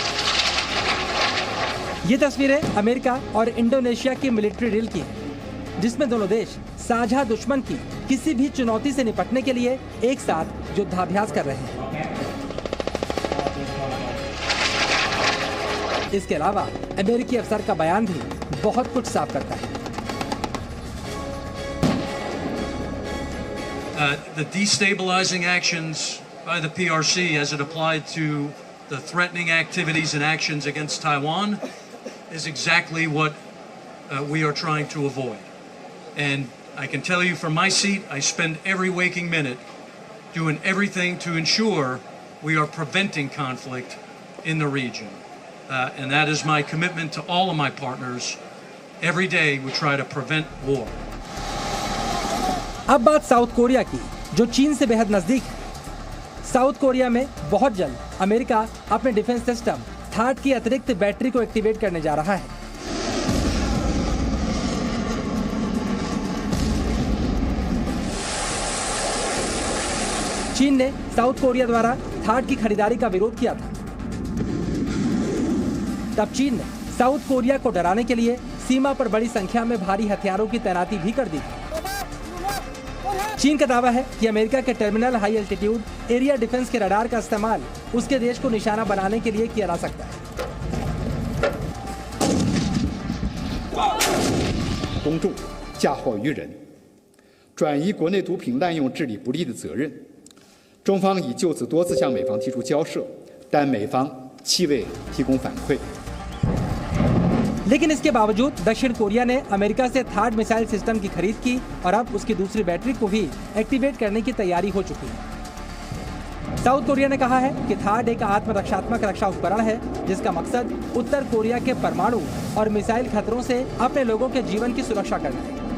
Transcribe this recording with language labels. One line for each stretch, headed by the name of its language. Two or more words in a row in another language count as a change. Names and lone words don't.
Hindi: ये तस्वीरें अमेरिका और इंडोनेशिया की
English: military drill
Hindi: की हैं, जिसमें दोनों देश साझा दुश्मन की किसी भी चुनौती से निपटने के लिए एक साथ युद्धाभ्यास कर रहे हैं। इसके अलावा अमेरिकी अफसर का बयान भी बहुत कुछ साफ करता है।
English: The destabilizing actions by the PRC as it applied to the threatening activities and actions against Taiwan is exactly what we are trying to avoid. And I can tell you from my seat, I spend every waking minute doing everything to ensure we are preventing conflict in the region. And that is my commitment to all of my partners. Every day we try to prevent war.
Hindi: अब बात साउथ कोरिया की, जो चीन से बेहद नजदीक है। साउथ कोरिया में बहुत जल्द अमेरिका अपने
English: defense system
Hindi: थाट की अतिरिक्त बैटरी को एक्टिवेट करने जा रहा है। चीन ने साउथ कोरिया द्वारा थाट की खरीदारी का विरोध किया था। तब चीन ने साउथ कोरिया को डराने के लिए सीमा पर बड़ी संख्या में भारी हथियारों की तैनाती भी कर दी थी। चीन का दावा है कि अमेरिका के टर्मिनल हाई एल्टीट्यूड एरिया डिफेंस के रडार का इस्तेमाल उसके देश को निशाना बनाने के लिए किया जा सकता है।
Chinese: 公众嫁祸于人，转移国内毒品滥用治理不力的责任。中方已就此多次向美方提出交涉，但美方弃未提供反馈。
Hindi: लेकिन इसके बावजूद दक्षिण कोरिया ने अमेरिका से थाड
English: missile system
Hindi: की खरीद की और अब उसकी दूसरी बैटरी को भी एक्टिवेट करने की तैयारी हो चुकी है। साउथ कोरिया ने कहा है कि थाड एक आत्मरक्षात्मक रक्षा उपकरण है, जिसका मकसद उत्तर कोरिया के परमाणु और मिसाइल खतरों से अपने लोगों के जीवन की सुरक्षा करना है।